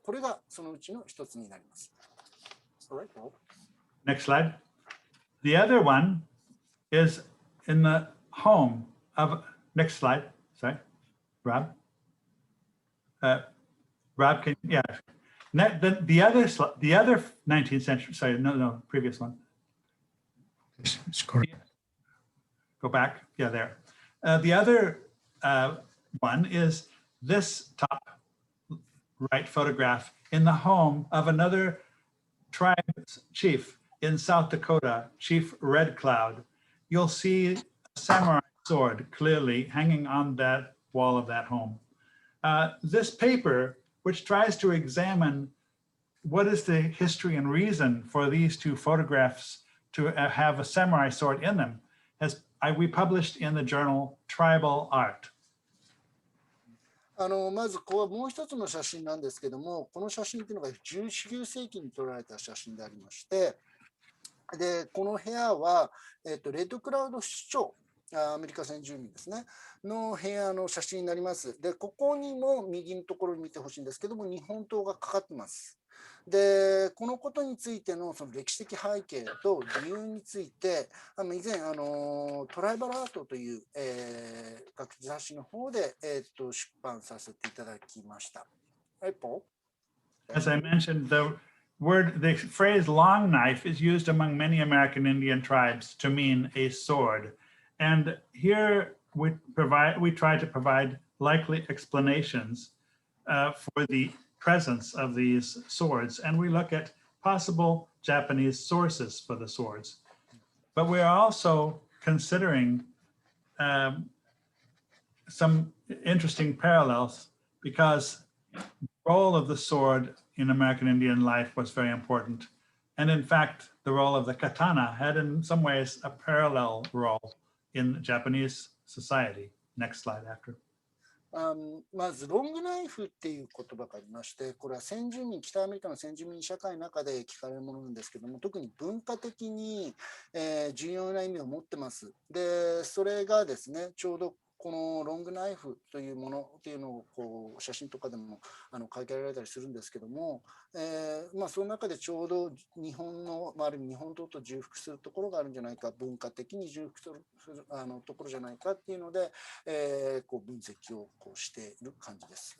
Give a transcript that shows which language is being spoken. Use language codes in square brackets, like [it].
[ja] これがそのうちの1つになります。 [en] Next slide. The other one is in the home of, next slide, sorry, Rob. Rob, yeah. The other 19th century, sorry, no, previous one. It's correct. Go back, yeah, there. The other one is this top right photograph in the home of another tribe chief in South Dakota, Chief Red Cloud. You'll see a samurai sword clearly hanging on that wall of that home. This paper, which tries to examine what is the history and reason for these two photographs to have a samurai sword in them, we published in the journal Tribal Art. [ja] まずもう一つの写真なんですけども、この写真というのが19世紀に撮られた写真でありまして、でこの部屋は、レッドクラウド首長、アメリカ先住民ですね、の部屋の写真になります。で、ここにも右のところに見てほしいんですけども、日本刀がかかってます。で、このことについてのその歴史的背景と理由について、以前トライバルアートという、学術雑誌の方で、出版させていただきました。はい、Paul? [en] As I mentioned, the phrase long knife is used among many American Indian tribes to mean a sword. And here we try to provide likely explanations for the presence of these swords, and we look at possible Japanese sources for the swords. But we are also considering some interesting parallels because the role of the sword in American Indian life was very important. And in fact, the role of the katana had in some ways a parallel role in Japanese society. Next slide after. [ja] まずロングナイフっていう言葉がありまして、これは先住民、北アメリカの先住民社会の中で聞かれるものなんですけども、特に文化的に、重要な意味を持ってます。で、それがですね、ちょうどこのロングナイフというものっていうのをこう写真とかでも書き上げられたりするんですけども、その中でちょうど日本の、ある意味日本刀と重複するところがあるんじゃないか、文化的に重複するところじゃないかっていうので、こう分析をこうしている感じです。